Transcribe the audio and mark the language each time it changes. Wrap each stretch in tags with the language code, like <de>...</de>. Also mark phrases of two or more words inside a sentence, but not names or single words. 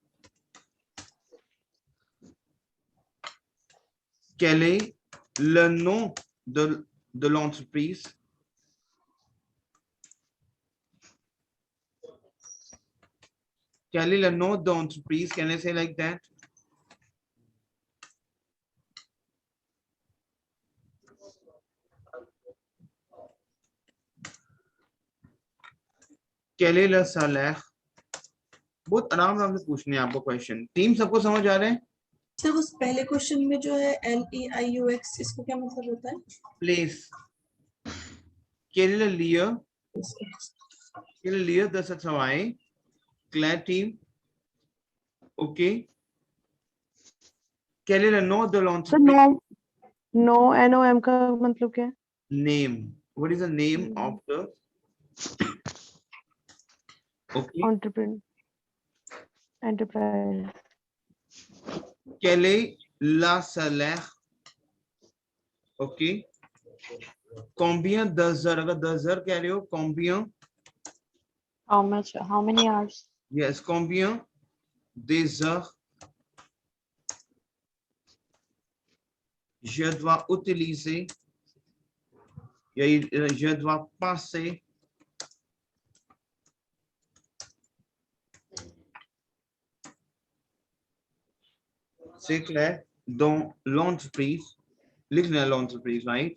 <fr>Quel est le nom de l'entreprise? Quel est le nom d'entreprise?</fr> <en>Can I say like that?</en> <fr>Quel est le salaire?</fr> <hi>बहुत आराम से पूछने हैं आपको क्वेश्चन। टीम सबको समझ आ रहे हैं? सर उस पहले क्वेश्चन में जो है LEIUX इसको क्या मतलब होता है?</hi> <fr>Place. Quel est le lieu? Quel est le lieu de ce travail?</fr> <en>Claire team. Okay.</en> <fr>Quel est le nom de</fr> <hi>सर</hi> <fr>l'entreprise?</fr> <hi>नो NOM का मतलब क्या है?</hi> <en>Name. What is the name of the? Okay. Entrepreneur. Enterprise.</en> <fr>Quel est le salaire? Okay. Combien d'heures?</fr> <hi>अगर 10 heures कह रहे हो,</hi> <fr>combien?</fr> <en>How much? How many hours? Yes,</en> <fr>combien des heures je dois utiliser, je dois passer c'est clair dans l'entreprise, l'entreprise, right?</fr>